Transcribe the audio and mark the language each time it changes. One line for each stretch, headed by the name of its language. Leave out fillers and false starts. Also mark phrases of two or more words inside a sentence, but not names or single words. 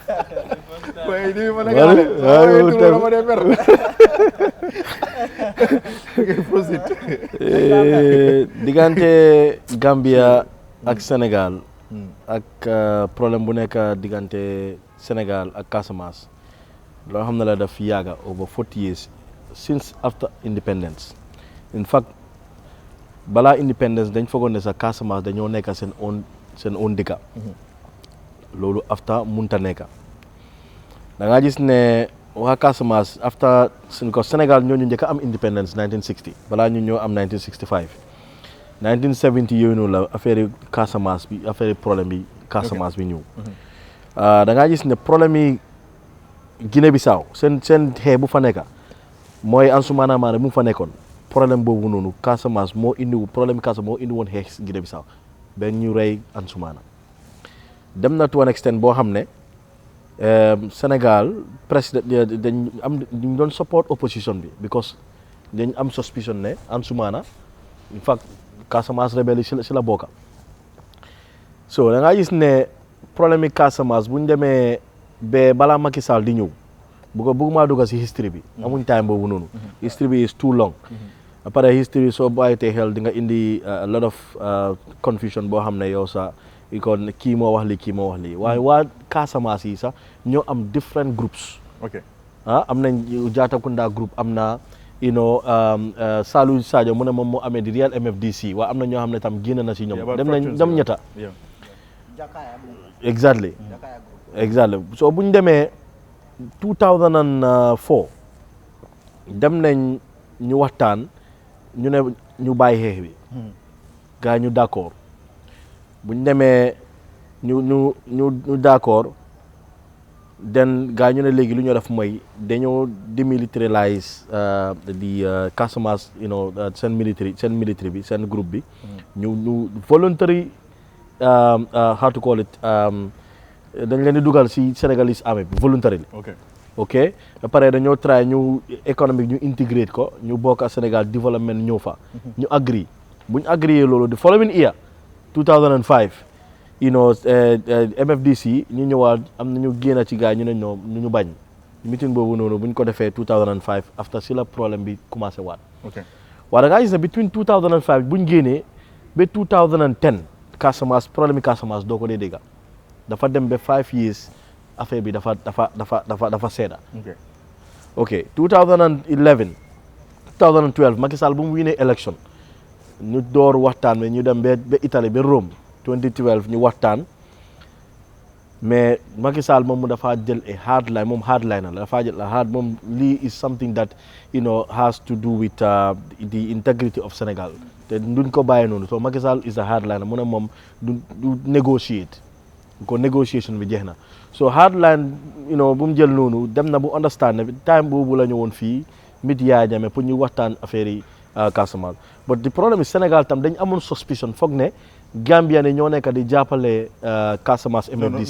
Wolof: diggante Gambia ak Sénégal ak problème bu nekk diggante Sénégal ak Casamance loo xam ne la daf yàgga
English: over 40 years since after independence. In fact
Wolof: balaa independence dañ foogoon ne sa Casamance dañoo nekk seen own dëkka loolu after munta nekka da nga gis ne waa Casamance after ko Sénégal ñoo ñu njëkk am independence 1960 balaa ñu ñoo am 1965 1970 yooyu noonu la affaire Casamance bi affaire problème bi Casamance bi ñëw da ngaa gis ne problème yi Guinée-Bissau seen xee bu fa nekka mooy Ansoumana Mané bu mu fa nekkoon problème boobu noonu Casamance moo indi woon xeex Guinée-Bissau ben ñu rey Ansoumana dem na
English: to an extent
Wolof: boo xam ne Sénégal président ñu doon
English: support opposition
Wolof: bi because dañ am suspicion ne Ansoumana
English: in fact
Wolof: Casamance rebelle si la bokka so da ngaa gis ne problème yi Casamance bu ñu demee ba balaa Macky Sall di ñëw bëgguma dugg si history bi amuñ time boobu noonu history bi
English: is too long
Wolof: après history soo bàyyitee xel di nga indi
English: a lot of confusion
Wolof: boo xam ne yow sax kon kii moo wax lii waaye waa Casamance yi sax ñoo am
English: different groups
Wolof: am nañ Jatakunda group am na Salou Sadio mu ne moom moo amee di real MFDC waaye am na ñoo xam ne tam génn na si ñoom dem ñetta exactly so bu ñu demee 2004 dem nañ ñu waxtaan ñu ne ñu bàyyi xeex bi gars ñu d'accord bu ñu demee ñu d'accord den gars ñu ne léegi lu ñu def mooy dañoo demilitarize di Casamance seen military bi seen groupe bi ñu voluntary
English: how to call it
Wolof: dañ leen di dugal si
English: Senegalese army
Wolof: bi voluntarily ok ba pare dañoo try ñu économique ñu integrate ko ñu bokk Sénégal développement ñëw fa ñu agree bu ñu agree loolu
English: the following year
Wolof: 2005 MFDC ñu ñëwaat am na ñu génn ci gars ñu ne ñoom ñu bañ meeting boobu noonu bu ñu ko defee 2005 after si la problème bi commencé waat waaye da ngaa gis ne between 2005 bu ñu génnee ba 2010 Casamance problème yi Casamance doo ko dee dégga dafa dem ba 5 years affaire bi dafa seeda ok 2011 2012 Macky Sall bu mu winee élection ñu door waxtaan mais ñu dem ba Italie ba Rome 2012 ñu waxtaan mais Macky Sall moom mu dafa jël hardliner la dafa jël moom lii
English: is something that has to do with the integrity of Senegal
Wolof: te duñ ko bàyyee noonu so Macky Sall
English: is a hardliner
Wolof: mu ne moom du negotiate ko négociation bi jeex na so hardline bu mu jël noonu dem na bu understand ne time boobu la ñu woon fii mit Yaya Jammeh pour ñu waxtaan affaire yi Casamance
English: but the problem is
Wolof: Sénégal tam dañ amoon suspicion foog ne Gambia ne ñoo nekk di jàppale Casamance MFDC.